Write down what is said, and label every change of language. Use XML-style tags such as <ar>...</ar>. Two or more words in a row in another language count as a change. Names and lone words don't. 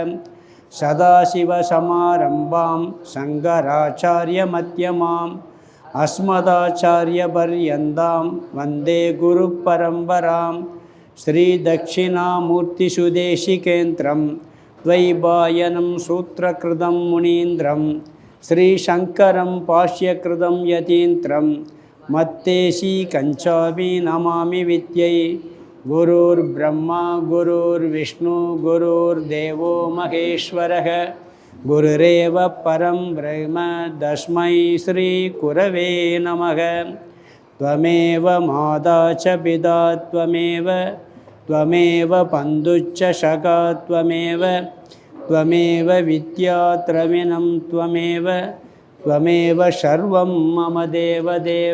<sa>सदाशिवसमारम्भां शङ्कराचार्यमध्यमां अस्मदाचार्यपर्यन्तां वन्दे गुरुपरम्पराम्. श्रीदक्षिणामूर्तिसुदेशिकेन्द्रं द्वैपायनं सूत्रकृतं मुनीन्द्रं श्रीशङ्करं भाष्यकृतं यतीन्द्रं मद्देशि कञ्चामि नमामि विद्यै. गुरुर् ब्रह्मा गुरुर् विष्णु गुरुर् देवो महेश्वरः गुरुरेव परं ब्रह्म तस्मै श्री गुरवे नमः. त्वमेव माता च पिता त्वमेव बन्धुश्च सखा त्वमेव विद्या द्रविणं त्वमेव सर्वं मम देवदेव.</sa>